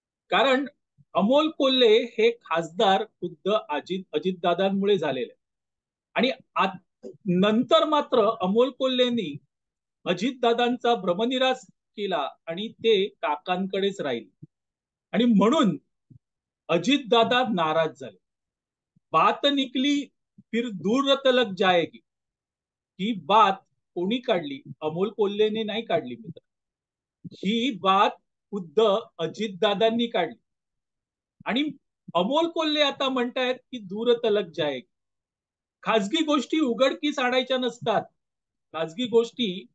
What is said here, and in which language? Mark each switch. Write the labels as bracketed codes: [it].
[mr] कारण अमोल कोल्हे हे खासदार खुद्द अजितदादांमुळे झालेले आणि नंतर मात्र अमोल कोल्हेंनी अजितदादांचा भ्रमनिरास केला आणि ते काकांकडेच राहिले आणि म्हणून अजितदादा नाराज झाले. [hi] बात निकली फिर दूर तलक जाएगी. [mr] ही बात कोणी काढली? अमोल कोल्हेने नाही काढली मित्र, ही बात खुद्द अजितदादांनी काढली. आणि अमोल कोल्हे आता म्हणतायत की [hi] दूर तलक जाएगी. [mr] खाजगी गोष्टी उघडकीस आणायच्या नसतात. खाजगी गोष्टी